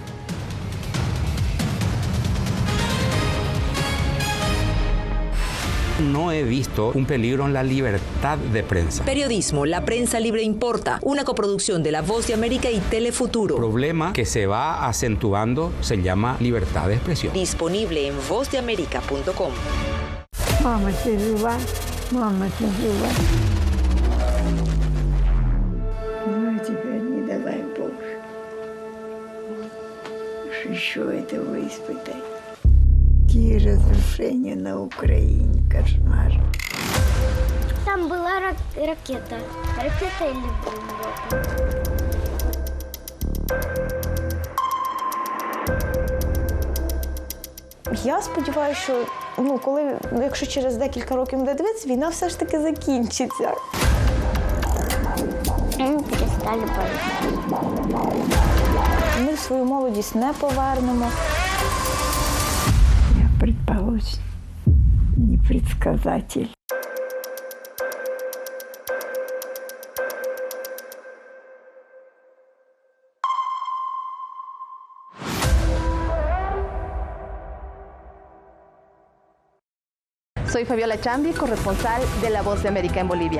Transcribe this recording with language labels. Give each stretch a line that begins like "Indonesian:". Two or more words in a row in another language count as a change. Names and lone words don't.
Spanish: No he visto un peligro en la libertad de prensa. Periodismo, la prensa libre importa. Una coproducción de La Voz de América y Telefuturo. El problema que se va acentuando se llama libertad de expresión. Disponible en vozdeamerica.com. Mama, te ayuda. Mama, te ayuda.
Russian: Ну, теперь не давай Боже. Еще этого испытай. Какие разрушения на Украине, кошмар. Там была ракета. Ракета или бомба?
Ukrainian: Я сподіваюся, що якщо через декілька років буде дивитися, війна все ж таки закінчиться. Ми перестали боротися. Ми свою молодість не повернемо.
Russian: Я предположим, не предсказатель.
Spanish: Soy Fabiola Chambi, corresponsal de La Voz de América en Bolivia.